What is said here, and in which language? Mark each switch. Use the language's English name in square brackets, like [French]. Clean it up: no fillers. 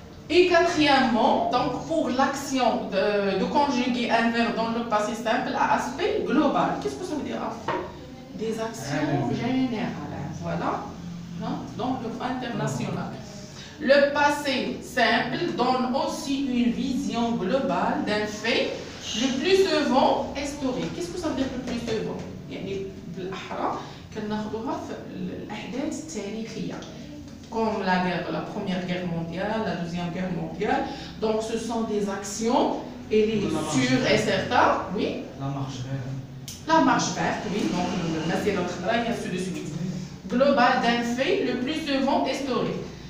[French] Et quatrièmement, donc pour l'action de conjuguer un verbe dans le passé simple à aspect global. Qu'est-ce que ça veut dire? Des actions générales. Voilà. Donc international. Le passé simple donne aussi une vision globale d'un fait, le plus souvent historique. Qu'est-ce que ça veut dire le plus souvent? [Arabic] يعني بالأحرى كناخذوها في الأحداث التاريخية. [French] Comme la Première Guerre mondiale, la Deuxième Guerre mondiale. Donc ce sont des actions, et les sûres et certains, oui. La marche verte. La marche verte, oui, donc le Nasser al-Khadra, et ainsi de suite. Global d'un fait, le plus souvent historique.